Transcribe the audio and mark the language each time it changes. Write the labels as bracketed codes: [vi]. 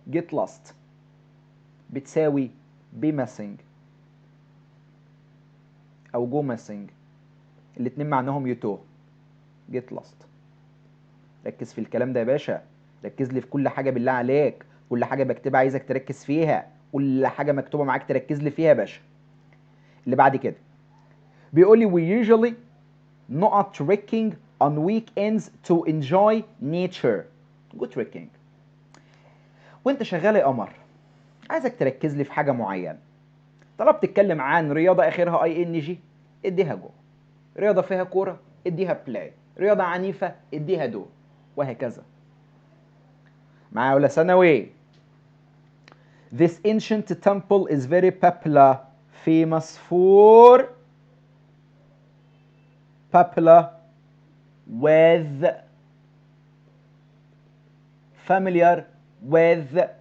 [en] get lost [ar] بتساوي [en] be missing او go missing، [ar] الاتنين معناهم يتوه. [en] get lost. [ar] ركز في الكلام ده يا باشا، ركز لي في كل حاجة بالله عليك. كل حاجة بكتبها عايزك تركز فيها، كل حاجة مكتوبة معاك تركز لي فيها يا باشا. اللي بعد كده بيقول لي [en] we usually not trekking on weekends to enjoy nature. go trekking. [ar] وانت شغال يا قمر عايزك تركز لي في حاجة معينة. طالما بتتكلم عن رياضة اخرها اي ان جي اديها جو، رياضة فيها كورة اديها بلاي، رياضة عنيفة اديها دو، وهكذا. معايا ولا ثانوي؟ [en] This ancient temple is very popular. famous for popular with familiar with.